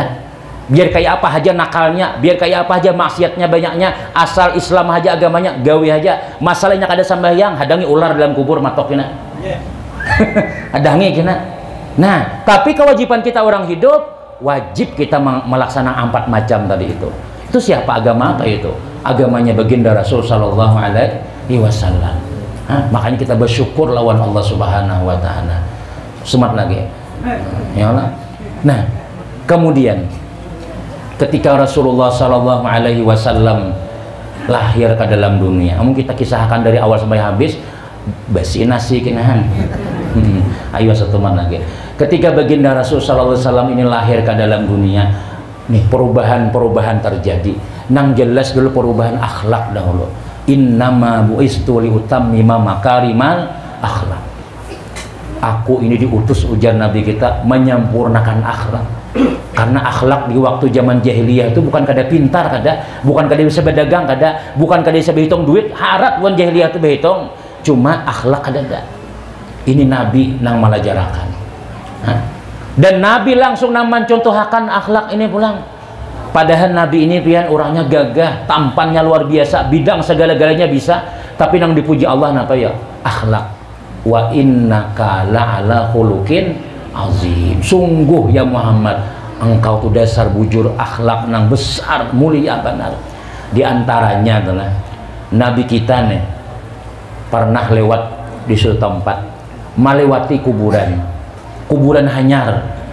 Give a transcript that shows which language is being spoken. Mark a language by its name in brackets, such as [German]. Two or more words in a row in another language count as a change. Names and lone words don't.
[Banjar] Biar kayak apa aja nakalnya, biar kayak apa aja maksiatnya banyaknya, asal Islam aja agamanya gawe aja. Masalahnya kada sambayang, hadangi ular dalam kubur matok kena. Hadangi kena. Nah, tapi kewajiban kita orang hidup wajib kita melaksanakan 4 macam tadi itu. Itu siapa agama apa itu? Agamanya baginda Rasul [Arabic] صلى الله عليه وسلم. [Banjar] Makanya kita bersyukur lawan [Arabic] الله سبحانه وتعالى. [Banjar] Semat lagi. [Arabic] يا الله. [Banjar] Nah, kemudian ketika Rasulullah [Arabic] صلى الله عليه وسلم [Banjar] lahir ke dalam dunia, mungkin kita kisahkan dari awal sampai habis basi nasi kinahan. Ayo satu man lagi. Ketika baginda Rasul [Arabic] صلى الله عليه وسلم [Banjar] ini lahir ke dalam dunia, nih perubahan-perubahan terjadi. Nang jelas dulu perubahan akhlak dahulu. [Arabic] إنما بعثت لأتمم مكارم الأخلاق. [Banjar] Aku ini diutus ujar Nabi kita menyempurnakan akhlak. Karena akhlak di waktu zaman jahiliyah itu bukan kada pintar kada, bukan kada bisa berdagang kada, bukan kada bisa berhitung duit, harat wan jahiliyah itu berhitung. Cuma akhlak kada ada. Ini Nabi nang malajarakan. Dan Nabi langsung nang mencontohkan akhlak ini pulang. Padahal Nabi ini pian orangnya gagah, tampannya luar biasa, bidang segala-galanya bisa, tapi nang dipuji Allah napa ya? Akhlak. [Arabic] وإنك لعلى خلق عظيم. [Banjar] Sungguh ya Muhammad, engkau tuh dasar bujur akhlak nang besar, mulia benar. Di antaranya adalah Nabi kita nih pernah lewat di suatu tempat, melewati kuburan hanyar.